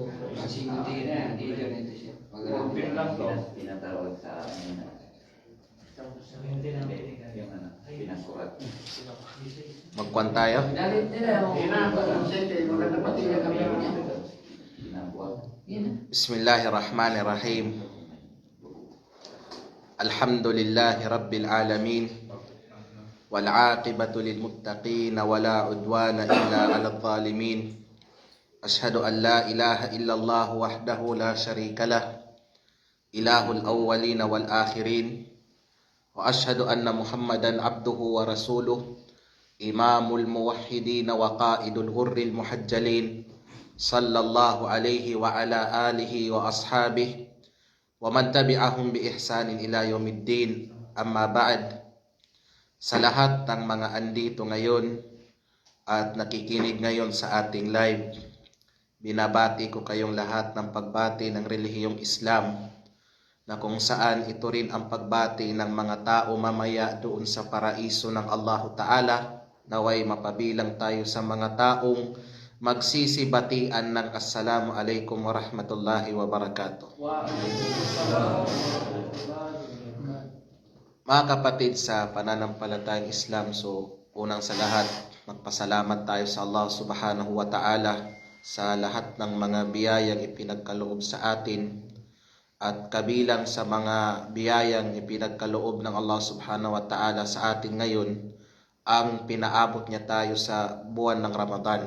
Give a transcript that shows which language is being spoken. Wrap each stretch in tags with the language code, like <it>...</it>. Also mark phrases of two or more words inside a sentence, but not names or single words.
<tl>Kasi hindi na, hindi na ito siya. Open lang to. Pinatawag sa amin na yung ano, pinasukat. Magkwan tayo. Dalit nila yung Hindi na. maganda pati yung kami niya. Pinabuhat. Yan na.</tl> <ar>بسم الله الرحمن الرحيم. الحمد لله رب العالمين. والعاقبة للمتقين ولا عدوان إلا على الظالمين أشهد أن لا إله إلا الله وحده لا شريك له إله الأولين والآخرين وأشهد أن محمدا عبده ورسوله إمام الموحدين وقائد الغر المحجلين صلى الله عليه وعلى آله وأصحابه ومن تبعهم بإحسان إلى يوم الدين أما بعد.</ar> <tl>Sa lahat ng mga andito ngayon at nakikinig ngayon sa ating live, binabati ko kayong lahat ng pagbati ng relihiyong Islam, na kung saan ito rin ang pagbati ng mga tao mamaya doon sa paraiso ng</tl> <ar>الله تعالى.</ar> <tl>Naway mapabilang tayo sa mga taong magsisibatian ng</tl> <ar>السلام عليكم ورحمة الله وبركاته.</ar> <tl>Mga kapatid sa pananampalatayang Islam, so unang sa lahat, magpasalamat tayo sa</tl> <ar>الله سبحانه وتعالى</ar> <tl>sa lahat ng mga biyayang ipinagkaloob sa atin, at kabilang sa mga biyayang ipinagkaloob ng</tl> <ar>الله سبحانه وتعالى</ar> <tl>sa atin ngayon, ang pinaabot niya tayo sa buwan ng Ramadan.</tl>